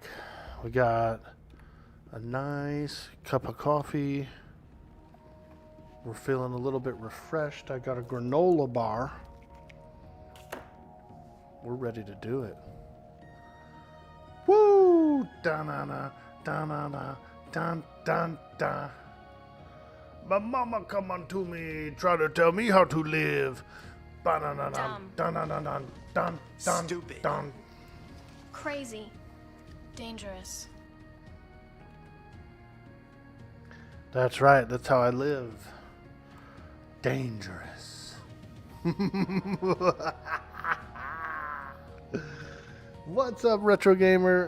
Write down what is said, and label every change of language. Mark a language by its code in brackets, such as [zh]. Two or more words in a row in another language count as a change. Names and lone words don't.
[en] We got a nice cup of coffee. We're feeling a little bit refreshed. I got a granola bar. We're ready to do it. Woo! Da-na-na, da-na-na, dun-dun-dun. My mama come unto me, try to tell me how to live. Ba-na-na-na, dun-na-na-na, dun, dun, Stupid. dun. Crazy. Dangerous. That's right, that's how I live. Dangerous. What's up, Retro Gamer?